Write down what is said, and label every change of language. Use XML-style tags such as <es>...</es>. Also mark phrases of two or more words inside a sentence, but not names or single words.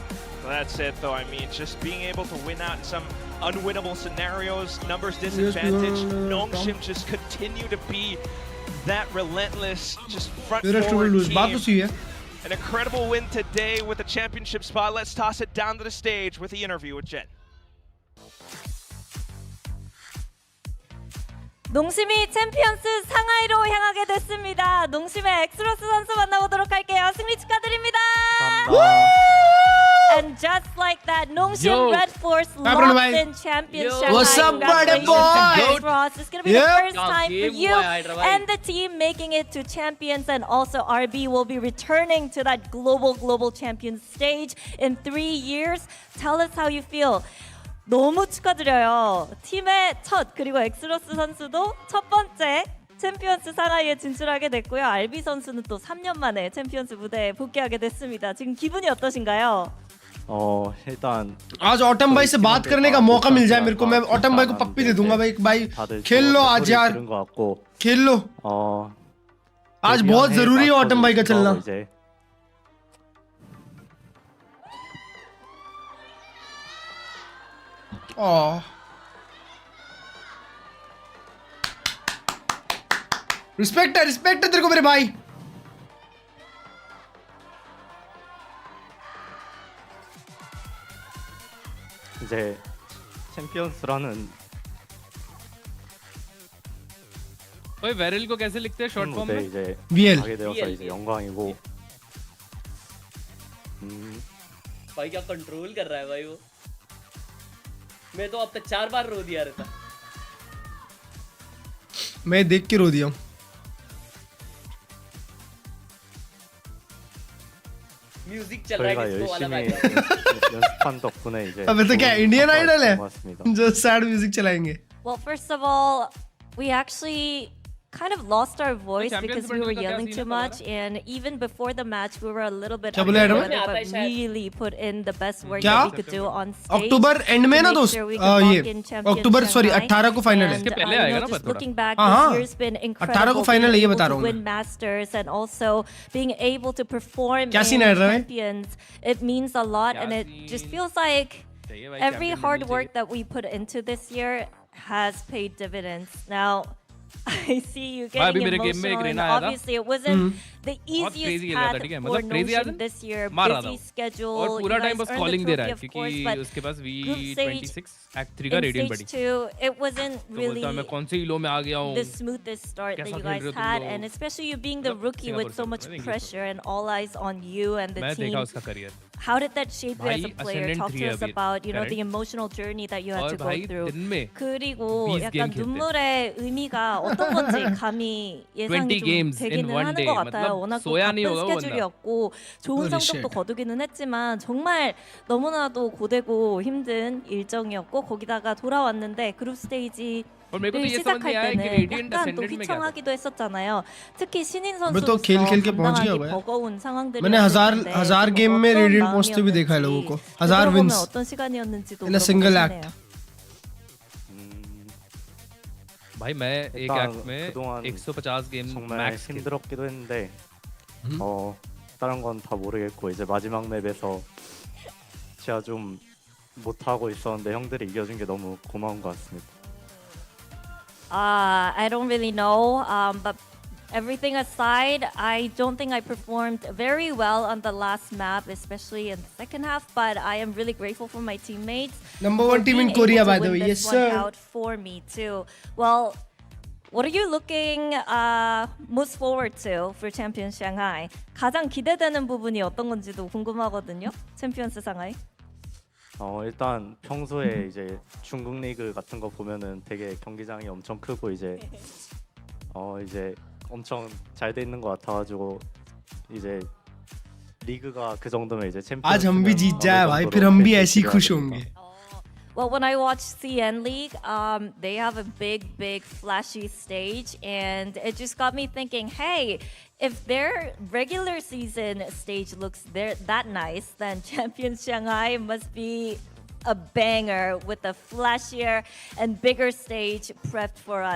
<en>That said, though, I mean, just being able to win out in some unwinnable scenarios, numbers disadvantage, Nongshim just continue to be that relentless, just front forward team. An incredible win today with the championship spot. Let's toss it down to the stage with the interview with Jen.</en> <ko>농심이 챔피언스 상하이로 향하게 됐습니다. 농심의 엑스로스 선수 만나보도록 할게요. 승리 축하드립니다.</ko> <en>And just like that, Nongshim Red Force locked in champion Shanghai. What's up, buddy Congratulations, boy? Ross. It's going to be the first time for you and the team making it to champions, and also RB will be returning to that global champion stage in 3 years. Tell us how you feel.</en> <ko>너무 축하드려요. 팀의 첫, 그리고 엑스로스 선수도 첫 번째 챔피언스 상하이에 진출하게 됐고요. RB 선수는 또 3년 만에 챔피언스 무대에 복귀하게 됐습니다. 지금 기분이 어떠신가요? 일단</ko> <hi>आज ऑटम भाई से बात करने का मौका मिल जाए मेरे को, मैं ऑटम भाई को पप्पी दे दूंगा. भाई खेल लो आज यार, खेल लो. आज बहुत जरूरी है ऑटम भाई का चलना. रिस्पेक्ट है तेरे को मेरे भाई.</hi> <ko>이제 챔피언스라는</ko> <hi>ओए वेरिल को कैसे लिखते हैं</hi> <en>short form</en> <ko>무대</ko> <hi>में?</hi> <ko>이제 VL. 가게 되어서 이제 영광이고</ko> <hi>भाई क्या कंट्रोल कर रहा है भाई वो. मैं तो अब तक 4 बार रो दिया रहता. मैं देख के रो दिया हूँ. म्यूजिक चल रहा</hi> <ko>저희가</ko> <hi>है किसको वाला</hi> <ko>열심히</ko> <hi>बैकग्राउंड.</hi> <ko>연습한 덕분에 이제</ko> <hi>अबे तो क्या इंडियन आइडल है</hi> <ko>고맙습니다.</ko> <hi>जो</hi> <en>sad music</en> <hi>चलाएंगे.</hi> <en>Well, first of all, we actually kind of lost our voice because we were yelling too much, and even before the match we were a little bit</en> <hi>क्या बोले</hi> <en>under</en> <hi>एडम?</hi> <en>the weather, but really put in the best work</en> <hi>क्या?</hi> <en>that we could do on stage.</en> <hi>अक्टूबर एंड में ना</hi> <en>to make</en> <hi>दोस्त,</hi> <en>sure we could lock in</en> <hi>ये</hi> <en>champion</en> <hi>अक्टूबर सॉरी</hi> <en>Shanghai.</en> <hi>18 को फाइनल है.</hi> <en>And,</en> <hi>पहले</hi> <en>you</en> <hi>आएगा</hi> <en>know,</en> <hi>ना</hi> <en>just</en> <hi>पता</hi> <en>looking back,</en> <hi>हाँ,</hi> <en>this year's been</en> <hi>18</hi> <en>incredible.</en> <hi>को फाइनल है, ये</hi> <en>being</en> <hi>बता</hi> <en>able</en> <hi>रहा</hi> <en>to</en> <hi>हूँ</hi> <en>win Masters and also being able to perform</en> <hi>क्या</hi> <en>in</en> <hi>scene है रहा है?</hi> <en>champions. It means a lot, and it just feels like</en> <hi>चाहिए भाई</hi> <en>every</en> <hi>champion</hi> <en>hard</en> <hi>बननी</hi> <en>work that we put into this year has paid dividends. Now, I see you</en> <hi>भाई अभी</hi> <en>getting</en> <hi>मेरे गेम में एक</hi> <en>emotional, and</en> <hi>रेना आया था</hi> <en>obviously it wasn't the</en> <hi>बहुत crazy</hi> <en>easiest</en> <hi>खेल रहा था,</hi> <en>path</en> <hi>ठीक है?</hi> <en>for</en> <hi>मतलब crazy</hi> <en>Notion</en> <hi>आदमी</hi> <en>this year.</en> <hi>मार रहा था</hi> <en>Busy</en> <hi>वो।</hi> <en>schedule.</en> <hi>और पूरा</hi> <en>You</en> <hi>टाइम</hi> <en>guys</en> <hi>बस</hi> <en>earned the</en> <hi>कॉलिंग दे रहा</hi> <en>trophy,</en> <hi>है</hi> <en>of course,</en> <hi>क्योंकि</hi> <en>but</en> <hi>उसके पास</hi> <en>group stage</en> <hi>V26 Act 3 का</hi> <en>in</en> <hi>रेडियंट</hi> <en>stage</en> <hi>बढ़ी</hi> <en>2, it wasn't</en> <hi>तो</hi> <en>really</en> <hi>बोलता मैं कौन से इलो में आ गया हूँ</hi> <en>the smoothest start that</en> <hi>कैसा</hi> <en>you</en> <hi>खेल</hi> <en>guys</en> <hi>रहे हो तुम</hi> <en>had,</en> <hi>लोग</hi> <en>and especially you being the</en> <hi>मतलब</hi> <en>rookie with so</en> <hi>सिंगापुर</hi> <en>much</en> <hi>से इंग्लिश में</hi> <en>pressure and all eyes on you and the</en> <hi>मैं देखा</hi> <en>team.</en> <hi>उसका करियर</hi> <en>How did that shape you as</en> <hi>भाई</hi> <en>a player?</en> <hi>Ascendant</hi> <en>Talk</en> <hi>3</hi> <en>to</en> <hi>है</hi> <en>us</en> <hi>अभी</hi> <en>about, you know, the</en> <hi>correct?</hi> <en>emotional journey that you had</en> <hi>और</hi> <en>to go</en> <hi>भाई</hi> <en>through.</en> <hi>दिन में</hi> <ko>그리고</ko> <hi>20</hi> <ko>약간</ko> <hi>गेम खेलते हैं</hi> <ko>눈물의 의미가 어떤 건지 감이</ko> <en>20</en> <ko>예상이 좀</ko> <en>games in</en> <ko>되기는</ko> <en>one</en> <ko>하는</ko> <en>day.</en> <ko>것 같아요.</ko> <hi>मतलब</hi> <ko>워낙 또</ko> <hi>सोया नहीं</hi> <ko>바쁜</ko> <hi>होगा वो बंदा।</hi> <ko>스케줄이었고 좋은</ko> <en>Holy</en> <ko>성적도</ko> <en>shit.</en> <ko>거두기는 했지만 정말 너무나도 고되고 힘든 일정이었고 거기다가 돌아왔는데 그룹 스테이지</ko> <hi>और मेरे को तो</hi> <ko>를</ko> <hi>ये समझ नहीं</hi> <ko>시작할</ko> <hi>आया कि</hi> <ko>때는</ko> <hi>रेडियंट</hi> <ko>약간 또</ko> <hi>असेंडेंट में क्या था</hi> <ko>휘청하기도 했었잖아요. 특히 신인</ko> <hi>मैं तो खेल</hi> <ko>선수로서</ko> <hi>खेल के पहुंच गया</hi> <ko>감당하기</ko> <hi>हूँ यार।</hi> <ko>버거운 상황들이었을</ko> <hi>मैंने</hi> <ko>텐데</ko> <hi>हजार</hi> <ko>좀</ko> <hi>गेम में</hi> <ko>어떤</ko> <hi>रेडियंट पहुंचते भी देखा है लोगों को।</hi> <ko>마음이었는지</ko> <hi>1000</hi> <ko>되돌아보면</ko> <hi>विंस</hi> <ko>어떤 시간이었는지도</ko> <en>in a single</en> <ko>물어보고</ko> <en>एक्ट।</en> <ko>싶네요.</ko> <hi>भाई मैं एक</hi> <ko>일단</ko> <hi>एक्ट में</hi> <ko>그동안</ko> <hi>150 गेम</hi> <ko>정말</ko> <hi>मैक्स</hi> <ko>힘들었기도 했는데 다른 건 다 모르겠고 이제 마지막 맵에서 제가 좀 못하고 있었는데 형들이 이겨준 게 너무 고마운 것 같습니다.</ko> <en>I don't really know, but everything aside, I don't think I performed very well on the last map, especially in the second half. But I am really grateful for my teammates. Number for one team in being able Korea, to by the win way. this Yes, one sir. out for me too. Well, what are you looking most forward to for Champions Shanghai?</en> <ko>가장 기대되는 부분이 어떤 건지도 궁금하거든요. 챔피언스 상하이. 일단 평소에 이제 중국 리그 같은 거 보면은 되게 경기장이 엄청 크고 이제 엄청 잘 돼 있는 것 같아가지고 이제 리그가 그 정도면 이제 챔피언스</ko> <hi>आज हम भी जीत जाए भाई फिर हम भी ऐसे ही खुश होंगे।</hi> <en>Well, when I watch CN League, they have a big, flashy stage, and it just got me thinking, hey, if their regular season stage looks that nice, then Champions Shanghai must be a banger with a flashier and bigger stage prepped for us.</en>